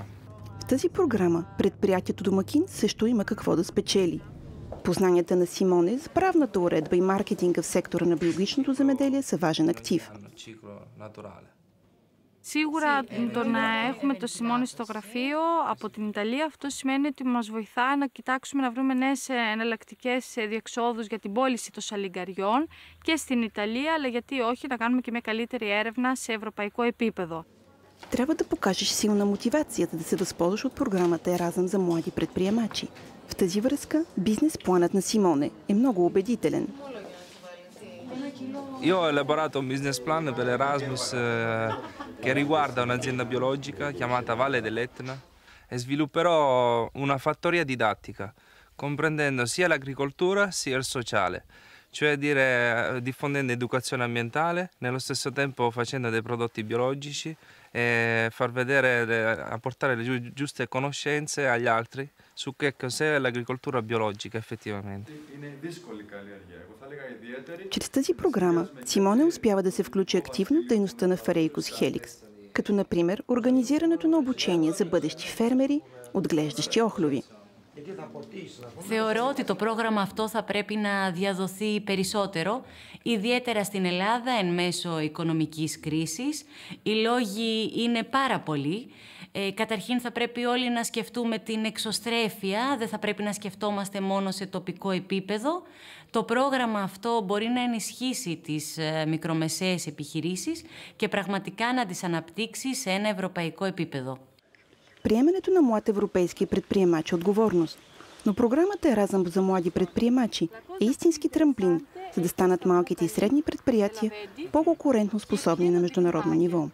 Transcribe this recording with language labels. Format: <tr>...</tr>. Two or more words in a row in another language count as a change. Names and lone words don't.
<bg>В тази програма предприятието домакин също има какво да спечели. Познанията на Симоне за правната уредба и маркетинга в сектора на биологичното земеделие са важен актив.</bg> <el>Σίγουρα το να έχουμε το Σιμώνε στο γραφείο από την Ιταλία, αυτό σημαίνει ότι μας βοηθά να κοιτάξουμε να βρούμε νέες εναλλακτικές διεξόδους για την πώληση των σαλιγκαριών και στην Ιταλία, αλλά γιατί όχι να κάνουμε και μια καλύτερη έρευνα σε ευρωπαϊκό επίπεδο.</el> <bg>Трябва да покажеш силна мотивация, за да се възползваш от програмата Еразъм за млади предприемачи. В тази връзка бизнес планът на Симоне е много убедителен.</bg> <it>Io ho elaborato un</it> <en>business plan</en> <it>per l'Erasmus che riguarda un'azienda biologica chiamata Valle dell'Etna e svilupperò una fattoria didattica, comprendendo sia l'agricoltura sia il sociale, cioè diffondendo educazione ambientale, nello stesso tempo facendo dei prodotti biologici e far vedere, apportare le giuste conoscenze agli altri su che cos'è l'agricoltura biologica effettivamente.</it> <bg>Чрез тази програма Симоне успява да се включи активно в дейността на Farejkos Helix, като например организирането на обучение за бъдещи фермери, отглеждащи охлюви.</bg> <el>Θεωρώ ότι το πρόγραμμα αυτό θα πρέπει να διαδοθεί περισσότερο, ιδιαίτερα στην Ελλάδα εν μέσω οικονομικής κρίσης. Οι λόγοι είναι πάρα πολλοί. Καταρχήν θα πρέπει όλοι να σκεφτούμε την εξωστρέφεια, δεν θα πρέπει να σκεφτόμαστε μόνο σε τοπικό επίπεδο. Το πρόγραμμα αυτό μπορεί να ενισχύσει τις μικρομεσαίες επιχειρήσεις και πραγματικά να τις αναπτύξει σε ένα ευρωπαϊκό επίπεδο.</el> <bg>Приемането на млад европейски предприемач е отговорност, но програмата Еразъм за млади предприемачи е истински трамплин, за да станат малките и средни предприятия по-конкурентно способни на международно ниво.</bg>